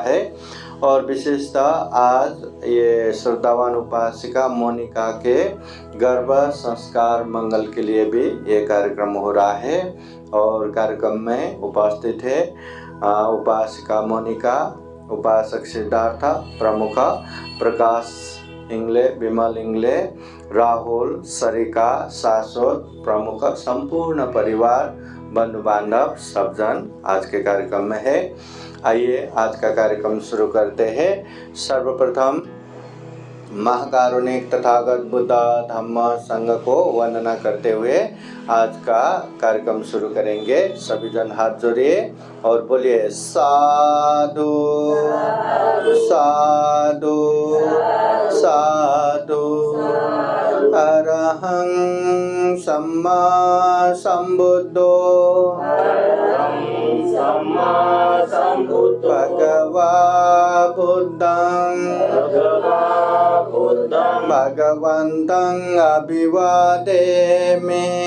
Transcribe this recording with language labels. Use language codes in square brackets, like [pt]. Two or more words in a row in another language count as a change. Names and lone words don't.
[hi] है और विशेषतः आज ये श्रद्धावान उपासिका मोनिका के गर्भ संस्कार मंगल के लिए भी ये कार्यक्रम हो रहा है और कार्यक्रम में उपस्थित है उपासिका मोनिका, उपासक सिद्धार्थ, प्रमुख प्रकाश इंगले, विमल इंगले, राहुल, सरिका, शाश्वत प्रमुख, संपूर्ण परिवार बंधु बांधव सब जन आज के कार्यक्रम में है। आइए आज का कार्यक्रम शुरू करते हैं। सर्वप्रथम महाकारुणिक तथागत बुद्ध धम्म संघ को वंदना करते हुए आज का कार्यक्रम शुरू करेंगे। सभी जन हाथ जोड़िए और बोलिए साधु साधु साधु। [pi] अरहं सम्मा संबुद्धो भगवा बुद्धं भगवन्तं अभिवादेमि।